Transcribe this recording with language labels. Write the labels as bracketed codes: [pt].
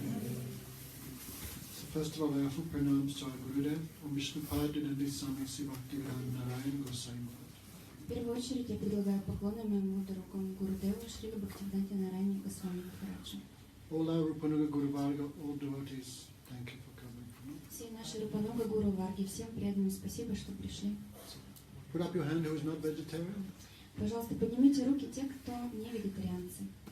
[en] So first of all, I offer pranams to our Gurudev, Om Vishnupada Nandi Swami Sri Bhaktivedanta Narayan Gosai Maharaj. [ru] В первую очередь я предлагаю поклоны моему дорогому Гурудеву Шрила Бхактивиданте Нарайане Госвами Махараджу. [en] All our Rupanuga Guru Varga, all devotees, thank you for coming. [ru] Все наши Рупануга Гуру Варги, всем преданным спасибо, что пришли. [en] Put up your hand who is not vegetarian. [ru] Пожалуйста, поднимите руки те, кто не вегетарианцы.